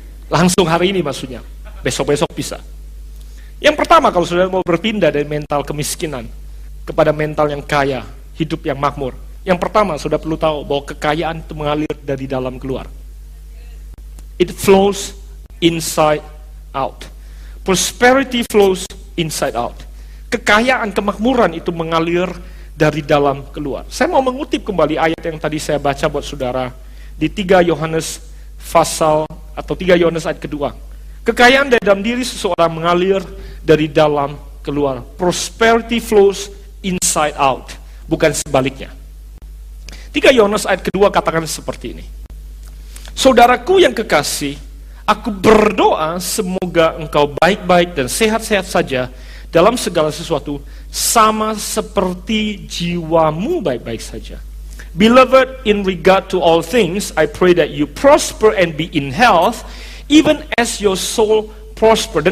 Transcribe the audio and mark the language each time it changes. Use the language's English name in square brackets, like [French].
[Indonesian] Langsung hari ini maksudnya. Besok-besok bisa. Yang pertama, kalau saudara mau berpindah dari mental kemiskinan kepada mental yang kaya, hidup yang makmur. Yang pertama, saudara perlu tahu bahwa kekayaan itu mengalir dari dalam keluar. [English] It flows inside out. Prosperity flows inside out. [Indonesian] Kekayaan, kemakmuran itu mengalir dari dalam keluar. Saya mau mengutip kembali ayat yang tadi saya baca buat saudara di 3 Yohanes pasal atau 3 Yohanes ayat kedua. Kekayaan dari dalam diri seseorang mengalir dari dalam keluar. [English] Prosperity flows inside out, [Indonesian] bukan sebaliknya. 3 Yohanes ayat kedua katakan seperti ini. Saudaraku yang kekasih, aku berdoa semoga engkau baik-baik dan sehat-sehat saja dalam segala sesuatu, sama seperti jiwamu baik-baik saja. [English] Beloved, in regard to all things, I pray that you prosper and be in health, even as your soul prosper.